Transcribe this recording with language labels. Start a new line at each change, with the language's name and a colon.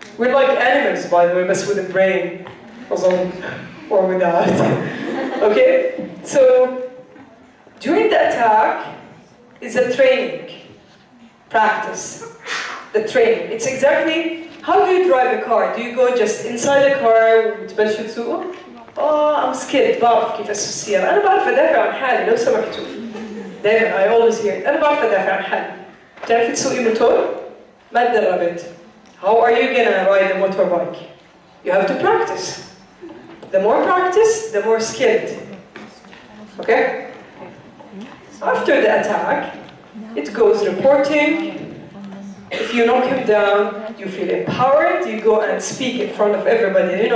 English: We're like animals, by the way, but with a brain, or without. Okay? So, during the attack, is a training, practice, the training. It's exactly, how do you drive a car? Do you go just inside the car
Arabic: وتبلشوا تسوقوا؟
English: I'm scared,
Arabic: بعرف كيف أسوق السيارة. أنا بعرف أدافع عن حالي لو سمحتوا.
English: دايما, I always hear it.
Arabic: أنا بعرف أدافع عن حالي. بتعرفي تسوقي موتور؟ ما تدربت.
English: How are you gonna ride a motorbike? You have to practice. The more practice, the more skilled. Okay? After the attack, it goes reporting. If you knock him down, you feel empowered, you go and speak in front of everybody.